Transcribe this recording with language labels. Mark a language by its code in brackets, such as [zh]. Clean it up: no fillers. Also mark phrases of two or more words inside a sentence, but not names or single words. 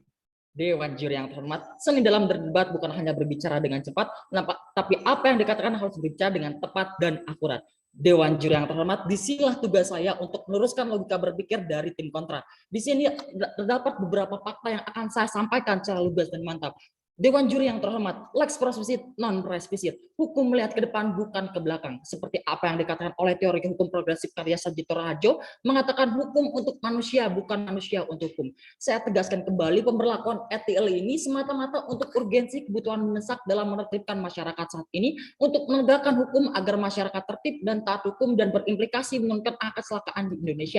[id] Dewan juri yang terhormat, seni dalam berdebat bukan hanya berbicara dengan cepat, tapi apa yang dikatakan harus berbicara dengan tepat dan akurat. Dewan juri yang terhormat, disinilah tugas saya untuk meluruskan logika berpikir dari tim kontra. Di sini terdapat beberapa fakta yang akan saya sampaikan secara lugas dan mantap. Dewan juri yang terhormat, [la] lex prospicit non res visit. [id] Hukum melihat ke depan bukan ke belakang. Seperti apa yang dikatakan oleh teori hukum progresif karya Sajito Raharjo, mengatakan hukum untuk manusia, bukan manusia untuk hukum. Saya tegaskan kembali, pemberlakuan ETLA ini semata-mata untuk urgensi kebutuhan mendesak dalam menertibkan masyarakat saat ini, untuk menegakkan hukum agar masyarakat tertib dan taat hukum dan berimplikasi menurunkan angka kecelakaan di Indonesia.